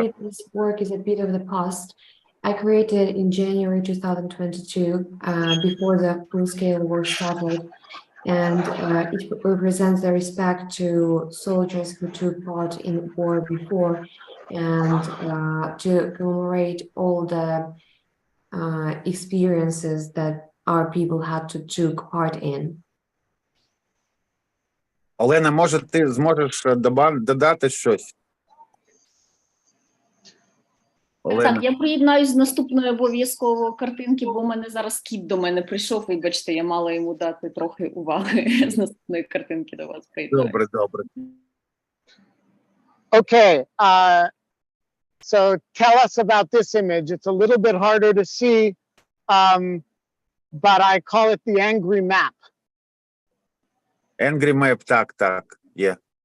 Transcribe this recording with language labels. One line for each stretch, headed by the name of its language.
English: a bit, this work is a bit of the past. I created in January 2022, before the full-scale war started, and it represents the respect to soldiers who took part in war before, and to commemorate all the experiences that our people had to took part in.
Ukrainian: Олена, може, ти зможеш додати щось? Так, я приєднаюсь з наступної обов'язково картинки, бо в мене зараз кіт до мене прийшов, вибачте, я мала йому дати трохи уваги з наступної картинки до вас приєднаюсь. Добре.
English: Okay, so tell us about this image. It's a little bit harder to see, but I call it the angry map.
Ukrainian: Angry Map, так, є.